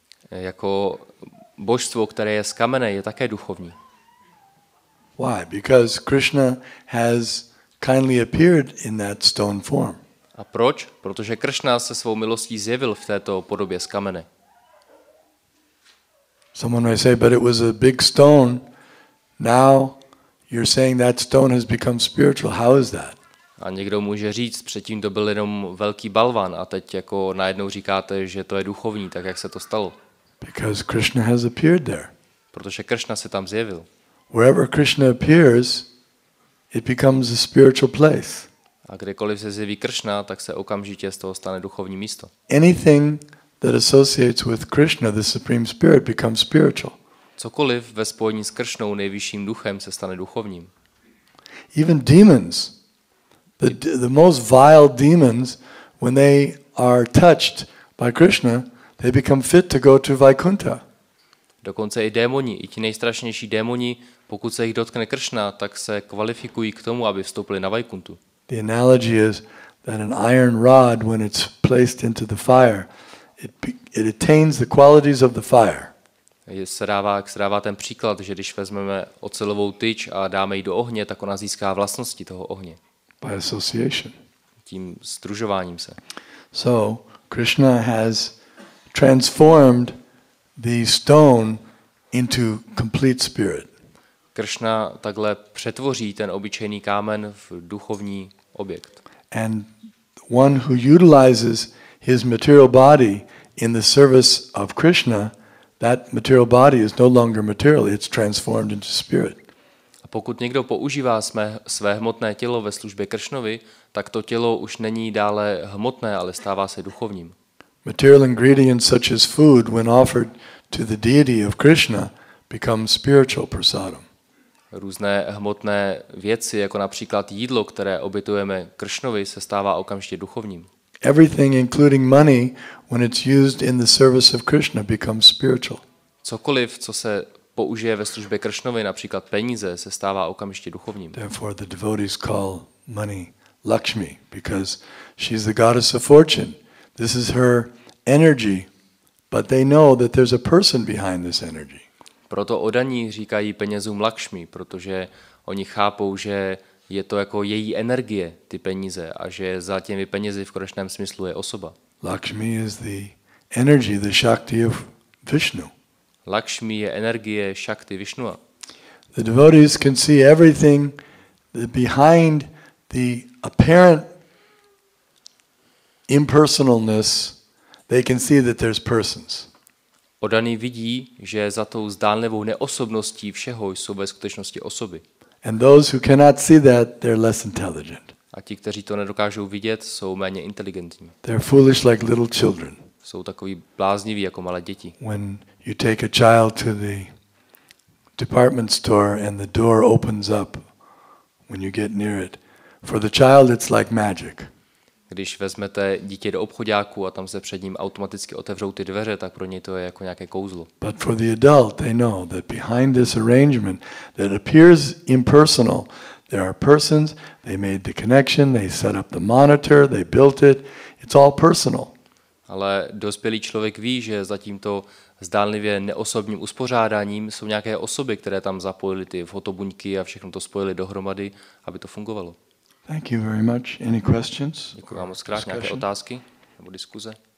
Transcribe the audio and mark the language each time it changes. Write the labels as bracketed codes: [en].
[cs] Jako božstvo, které je z kamene, je také duchovní. [en] Why? Because Krishna has kindly appeared in that stone form. [cs] A proč? Protože Krishna se svou milostí zjevil v této podobě z kamene. [en] Someone may say, but it was a big stone. Now you're saying that stone has become spiritual. How is that? [cs] A někdo může říct, předtím to byl jenom velký balvan a teď jako najednou říkáte, že to je duchovní, tak jak se to stalo? [en] Because Krishna has appeared there. [cs] Protože Krishna se tam zjevil. [en] Wherever Krishna appears, it becomes a spiritual place. [cs] A kdekoliv se zjeví Krishna, tak se okamžitě z toho stane duchovní místo. [en] Anything that associates with Krishna, the Supreme Spirit, becomes spiritual. [cs] Cokoliv ve spojení s Kršnou, nejvyšším duchem, se stane duchovním. [en] Even demons, the most vile demons, when they are touched by Krishna, they become fit to go to Vaikuntha. [cs] Dokonce i démoni, i ti nejstrašnější démoni, pokud se jich dotkne Kršna, tak se kvalifikují k tomu, aby vstoupili na Vaikuntu. [en] The analogy is that an iron rod, when it's placed into the fire, it attains the qualities of the fire. [cs] Se dává ten příklad, že když vezmeme ocelovou tyč a dáme ji do ohně, tak ona získá vlastnosti toho ohně. [en] By association. [cs] Tím sdružováním se. [en] So, Krishna has transformed the stone into complete spirit. [cs] Kršna takhle přetvoří ten obyčejný kámen v duchovní objekt. [en] And one who utilizes his material body in the service of Krishna, that material body is no longer material, it's transformed into spirit. [cs] A pokud někdo používá své hmotné tělo ve službě Kršnovi, tak to tělo už není dále hmotné, ale stává se duchovním. [en] Material ingredients such as food, when offered to the deity of Krishna, become spiritual prasadam. [cs] Různé hmotné věci, jako například jídlo, které obětujeme Kršnovi, se stává okamžitě duchovním. [en] Everything, including money, when it's used in the service of Krishna, becomes spiritual. [cs] Cokoliv, co se použije ve službě Kršnovi, například peníze, se stává okamžitě duchovním. [en] Therefore the devotees call money Lakshmi, because she's the goddess of fortune. This is her energy, but they know that there's a person behind this energy. [cs] Proto oddaní říkají penězům Lakšmi, protože oni chápou, že je to jako její energie, ty peníze, a že za těmi penězi v konečném smyslu je osoba. [en] Lakshmi is the energy, the Shakti of Vishnu. [cs] Lakšmi je energie Shakti Vishnua. [en] The devotees can see everything behind the apparent impersonalness. They can see that there's persons. [cs] Oddaný vidí, že za tou zdánlivou neosobností všeho jsou ve skutečnosti osoby. [en] And those who cannot see that, they're less intelligent. [cs] A ti, kteří to nedokážou vidět, jsou méně inteligentní. [en] They're foolish like little children. [cs] Jsou takový blázniví jako malé děti. [en] When you take a child to the department store and the door opens up when you get near it, for the child it's like magic. [cs] Když vezmete dítě do obchodáku a tam se před ním automaticky otevřou ty dveře, tak pro něj to je jako nějaké kouzlo. [en] But for the adult, they know that behind this arrangement that appears impersonal, there are persons, they made the connection, they set up the monitor, they built it, it's all personal. [cs] Ale dospělý člověk ví, že za tímto zdánlivě neosobním uspořádáním jsou nějaké osoby, které tam zapojily ty fotobuňky a všechno to spojili dohromady, aby to fungovalo. [en] Thank you very much. Any questions? [cs] Děkuji vám moc krát. Nějaké otázky nebo diskuze?